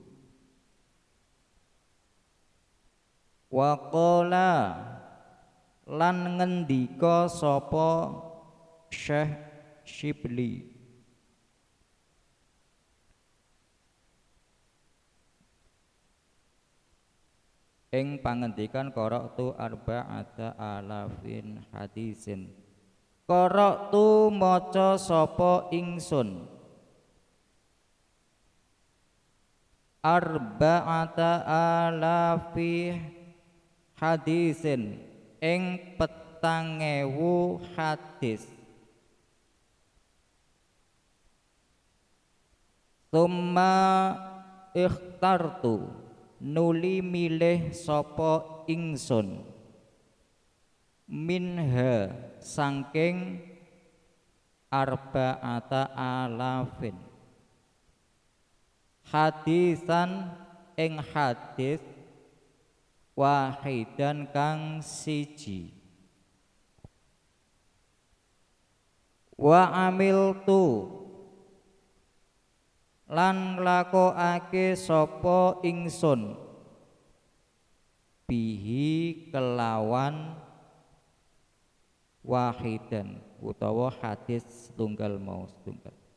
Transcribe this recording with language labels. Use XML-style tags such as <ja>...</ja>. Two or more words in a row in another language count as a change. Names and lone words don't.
<ar>Wa qala</ar> <jv>lan ngendika sapa</jv> <ar>Syekh Syibli</ar> <jv>ing pangendikan</jv> <ar>qara'tu arba'ata alafin hadisin.</ar> <jv>Qara'tu maca sapa ingsun</jv> <ar>arba'ata alafi hadisin</ar> <jv>ing 4.000 hadis.</jv> <ar>Summa ikhtartu</ar> <jv>nuli milih sapa ingsun minha saking</jv> <ar>arba'ata alafin hadisan</ar> <jv>ing hadis wahidan kang siji.</jv> <ar>Wa amiltu</ar> <jv>lan nglakokake sapa ingsun bihi kelawan wahidan utawa hadis setunggal mau setunggal.</jv>